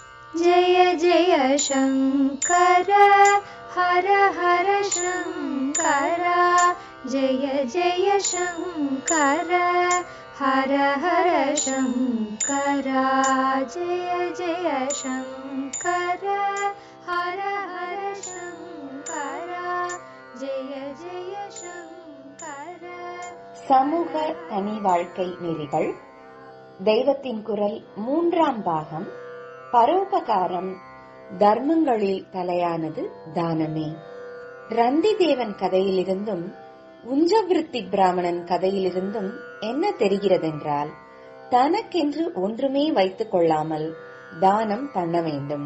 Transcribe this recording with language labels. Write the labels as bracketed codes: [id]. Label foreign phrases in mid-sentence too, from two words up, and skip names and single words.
[sa] जय जय शङ्कर हर हर शङ्कर जय जय शङ्कर हर हर शङ्कर जय जय शङ्कर हर हर शङ्कर जय जय शङ्कर. [ta] சமூக தனி வாழ்க்கை நெறிகள், தெய்வத்தின் குரல், 3ஆம் பாகம். பரோபகாரம். தர்மங்களில் தலையானது தானமே. ரந்தி தேவன் கதையிலிருந்தும் உஞ்சவிருத்தி பிராமணன் கதையிலிருந்தும் என்ன தெரிகிறதென்றால், தனக்கென்று ஒன்றுமே வைத்துக் கொள்ளாமல் தானம் பண்ண வேண்டும்.